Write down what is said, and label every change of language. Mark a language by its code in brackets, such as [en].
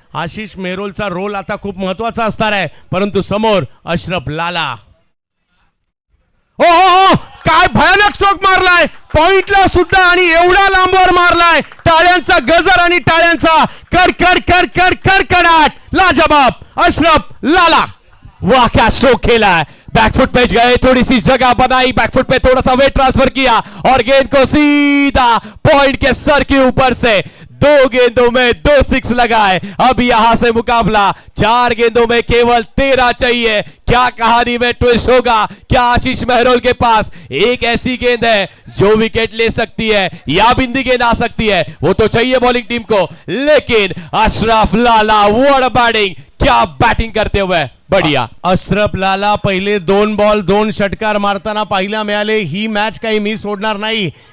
[mr] Ashish मेहरोलचा role आता खूप महत्वाचा असणार आहे, परंतु समोर अशरफ लाला. हो, काय भयानक स्ट्रोक मारलाय पॉइंटला सुद्धा आणि एवढा लांबवर मारलाय. टाळ्यांचा गजर आणि टाळ्यांचा कडकडाट. लाजवाब अशरफ लाला. [hi] वाह, क्या स्ट्रोक खेला है. बैकफुट पे गए, थोड़ी सी जगह बनाई, बैकफुट पे थोड़ा सा वेट ट्रांसफर किया और गेंद को सीधा पॉइंट के सर के ऊपर से 2 गेंदों में 2 सिक्स लगाए. अब यहां से मुकाबला 4 गेंदों में केवल 13 चाहिए. क्या कहानी में ट्विस्ट होगा. क्या आशीष मेहरोल के पास एक ऐसी गेंद है जो विकेट ले सकती है या बिंदी गेंद आ सकती है. वो तो चाहिए बॉलिंग टीम को, लेकिन अशरफ लाला [en] What a batting. [hi] क्या बैटिंग करते हुए बढ़िया. [mr] अशरफ लाला पहिले 2 बॉल 2 षटकार मारताना पाहायला मिळाले. ही मॅच काही मी सोडणार नाही.